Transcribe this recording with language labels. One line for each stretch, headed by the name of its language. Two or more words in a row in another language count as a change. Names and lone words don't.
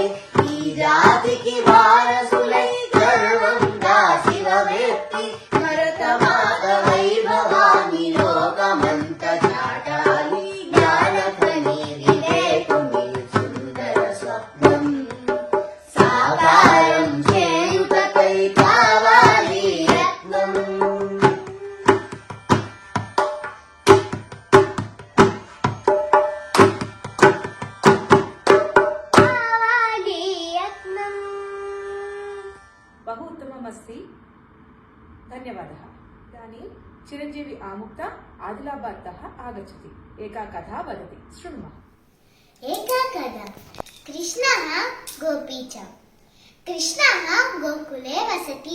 Telugu: ఈ జాతికి వారసులై గర్వంగా శివమెత్తి భరతమాత వైభవాన్ని లోకమంత చాటాలి జ్ఞానకణి వివేకుని సుందర స్వప్నం సాకారం చేయుటకై కావాలి యత్నం. కావాలి యత్నం.
Sanskrit: बहु उत्तममस्ति, धन्यवादः। इदानीं चिरञ्जीवी आमुक्ता आदिलाबादतः आगच्छति, एका कथा वदति, शृणुमः। एका कथा। कृष्णः गोपी च। कृष्णः गोकुले वसति।